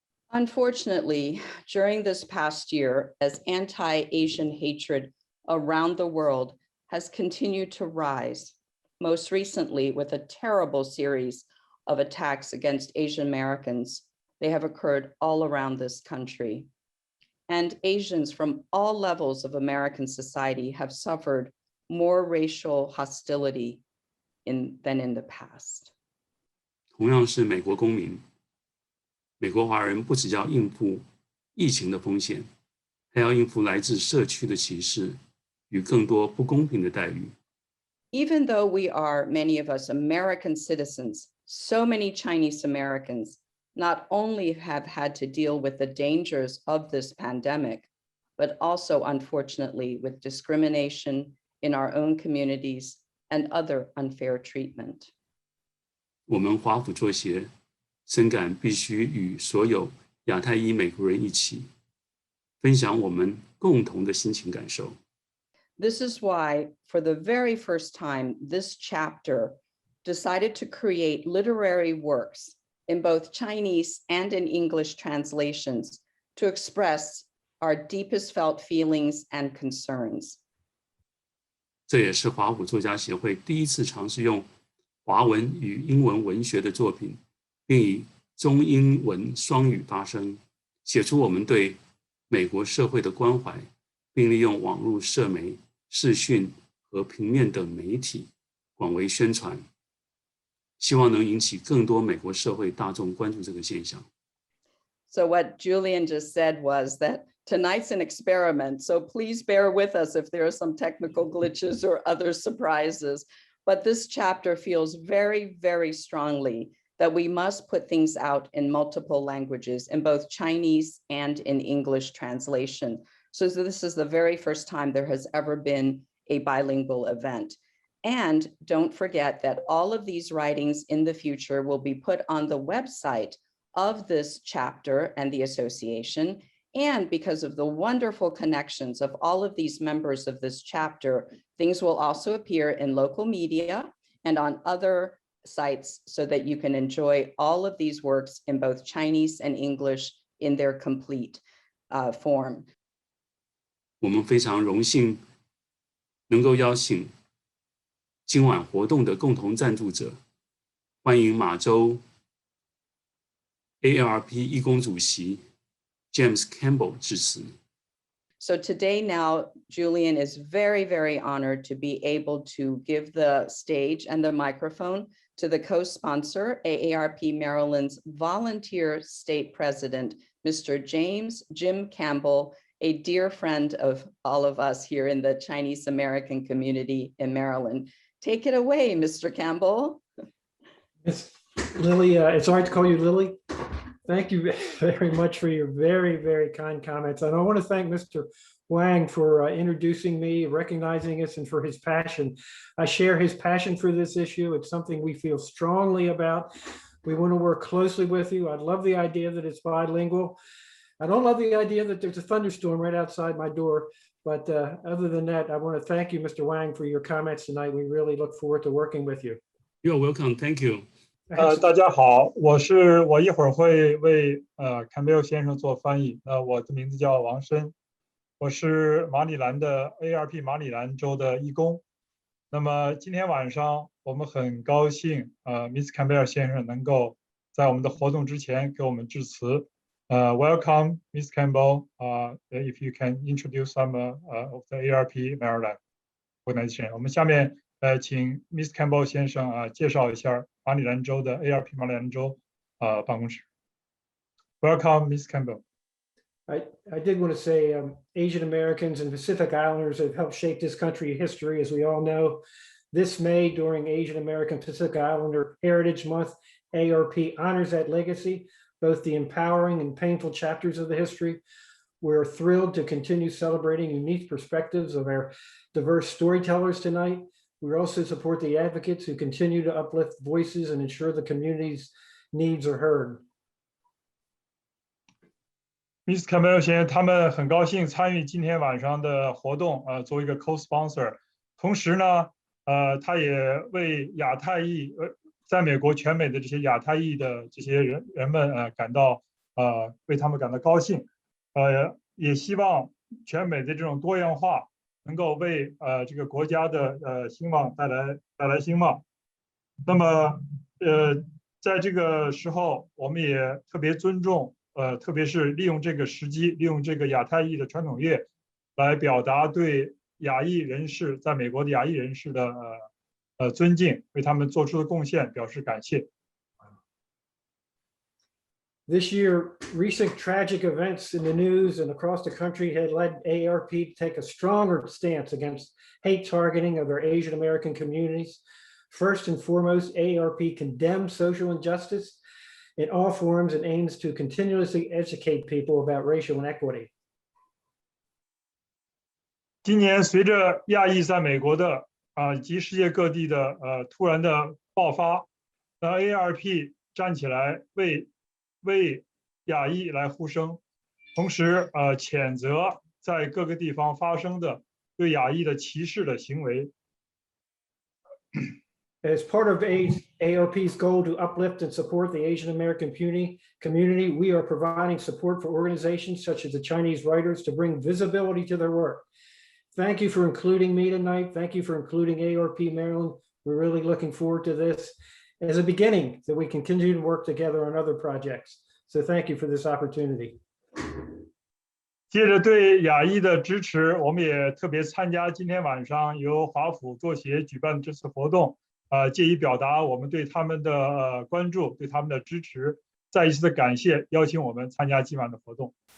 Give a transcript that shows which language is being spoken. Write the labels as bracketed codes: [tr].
[en] Unfortunately, during this past year, as anti-Asian hatred around the world has continued to rise, most recently with a terrible series of attacks against Asian Americans, they have occurred all around this country. And Asians from all levels of American society have suffered more racial hostility than in the past. [zh] 同样是美国公民，美国华人不只要应付疫情的风险，还要应付来自社区的歧视与更多不公平的待遇。 [en] Even though we are, many of us, American citizens, so many Chinese Americans not only have had to deal with the dangers of this pandemic, but also, unfortunately, with discrimination in our own communities and other unfair treatment. [zh] 我们华府作协深感必须与所有亚太裔美国人一起分享我们共同的心情感受。 [en] This is why, for the very first time, this chapter decided to create literary works in both Chinese and in English translations to express our deepest felt feelings and concerns. [zh] 这也是华府作家协会第一次尝试用华文与英文文学的作品，并以中英文双语发声，写出我们对美国社会的关怀，并利用网络社媒、视讯和平面等媒体广为宣传，希望能引起更多美国社会大众关注这个现象。 [en] So what Julian just said was that tonight's an experiment, so please bear with us if there are some technical glitches or other surprises. But this chapter feels very, very strongly that we must put things out in multiple languages, in both Chinese and in English translation. So this is the very first time there has ever been a bilingual event. And don't forget that all of these writings in the future will be put on the website of this chapter and the association. And because of the wonderful connections of all of these members of this chapter, things will also appear in local media and on other sites so that you can enjoy all of these works in both Chinese and English in their complete form. [zh] 我们非常荣幸能够邀请今晚活动的共同赞助者，欢迎马州 AARP 义工主席 James Campbell 致辞。 [en] So today now, Julian is very, very honored to be able to give the stage and the microphone to the co-sponsor, AARP Maryland's volunteer state president, Mr. James Jim Campbell, a dear friend of all of us here in the Chinese American community in Maryland. Take it away, Mr. Campbell. Miss Lily, it's all right to call you Lily. Thank you very much for your very, very kind comments. And I want to thank Mr. Wang for introducing me, recognizing us, and for his passion. I share his passion for this issue. It's something we feel strongly about. We want to work closely with you. I love the idea that it's bilingual. I don't love the idea that there's a thunderstorm right outside my door. But other than that, I want to thank you, Mr. Wang, for your comments tonight. We really look forward to working with you. You're welcome. Thank you. [zh] 大家好，我一会儿会为Campbell 先生做翻译。我的名字叫王申，我是马里兰的 AARP 马里兰州的义工。那么今天晚上我们很高兴Miss Campbell 先生能够在我们的活动之前给我们致辞。 [en] Welcome, Miss Campbell. If you can introduce some of the AARP Maryland organization. [zh] 我们下面请 Miss Campbell 先生介绍一下马里兰州的 AARP 马里兰州办公室。 Welcome, Miss Campbell. [en] I did want to say Asian Americans and Pacific Islanders have helped shape this country's history, as we all know. This May, during Asian American Pacific Islander Heritage Month, AARP honors that legacy, both the empowering and painful chapters of the history. We're thrilled to continue celebrating unique perspectives of our diverse storytellers tonight. We also support the advocates who continue to uplift voices and ensure the community's needs are heard. [zh] Miss Campbell 先生，他们很高兴参与今天晚上的活动，作为一个 co-sponsor。同时呢，他也为亚太裔，在美国全美的这些亚太裔的这些人们感到为他们感到高兴。也希望全美的这种多样化能够为这个国家的兴旺带来兴旺。那么在这个时候，我们也特别尊重特别是利用这个时机，利用这个亚太裔的传统月来表达对亚裔人士在美国的亚裔人士的尊敬，为他们做出的贡献表示感谢。 [en] This year, recent tragic events in the news and across the country had led AARP to take a stronger stance against hate targeting of our Asian American communities. First and foremost, AARP condemns social injustice in all forms and aims to continuously educate people about racial inequity. [zh] 今年随着亚裔在美国的以及世界各地的突然的爆发，那 AARP 站起来为亚裔来呼声，同时谴责在各个地方发生的对亚裔的歧视的行为。 [en] As part of AARP's goal to uplift and support the Asian American community, we are providing support for organizations such as the Chinese Writers to bring visibility to their work. Thank you for including me tonight. Thank you for including AARP Maryland. We're really looking forward to this as a beginning that we can continue to work together on other projects. So thank you for this opportunity. [zh] 借着对亚裔的支持，我们也特别参加今天晚上由华府作协举办的这次活动，借以表达我们对他们的关注，对他们的支持，再一次的感谢，邀请我们参加今晚的活动。